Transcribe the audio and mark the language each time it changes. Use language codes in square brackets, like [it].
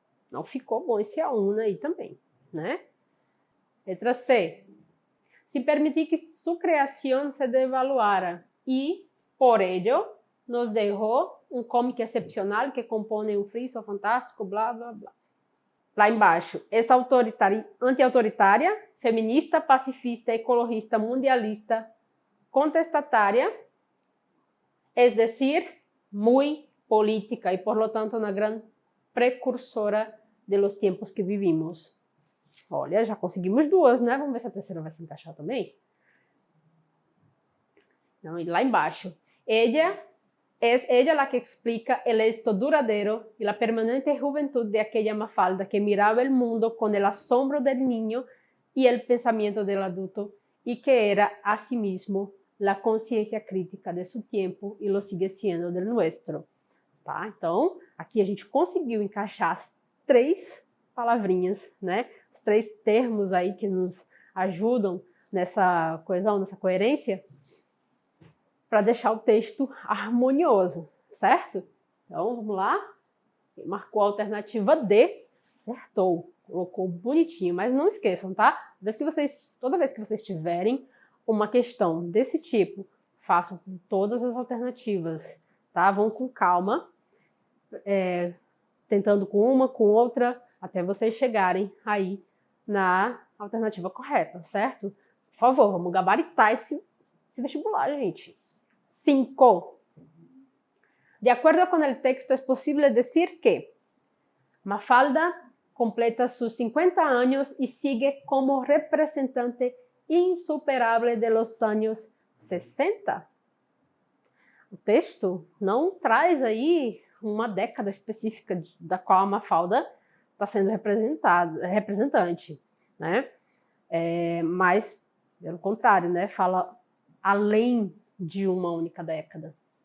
[pt] Não ficou bom esse aún aí também, né? Letra C. [es] Sin permitir que su creación se devaluara y, por ello, nos dejó un cómic excepcional que compone un friso fantástico, blá, blá, blá. [pt] Lá embaixo, essa [es] anti-autoritária, feminista, pacifista, ecologista, mundialista, contestataria, es decir, muy política y por lo tanto una gran precursora de los tiempos que vivimos. [pt] Olha, já conseguimos duas, né? Vamos ver se a terceira vai se encaixar também. Não, e lá embaixo. [es] Es ella la que explica el éxito duradero y la permanente juventud de aquella Mafalda que miraba el mundo con el asombro del niño y el pensamiento del adulto y que era asimismo la consciência crítica de su tiempo y lo sigue siendo del nuestro. [pt] Tá? Então, aqui a gente conseguiu encaixar as três palavrinhas, né? Os três termos aí que nos ajudam nessa coesão, nessa coerência, para deixar o texto harmonioso, certo? Então, vamos lá. Quem marcou a alternativa D, acertou, colocou bonitinho, mas não esqueçam, tá? Toda vez que vocês tiverem uma questão desse tipo, façam com todas as alternativas, tá? Vão com calma, tentando com uma, com outra, até vocês chegarem aí na alternativa correta, certo? Por favor, vamos gabaritar esse vestibular, gente. 5. [es] De acuerdo con el texto, es posible decir que Mafalda completa sus 50 años y sigue como representante insuperable de los años 60. [pt] O texto não traz aí uma década específica da qual a Mafalda está sendo representante, né? Mas, pelo contrário, né? Fala além de uma única década.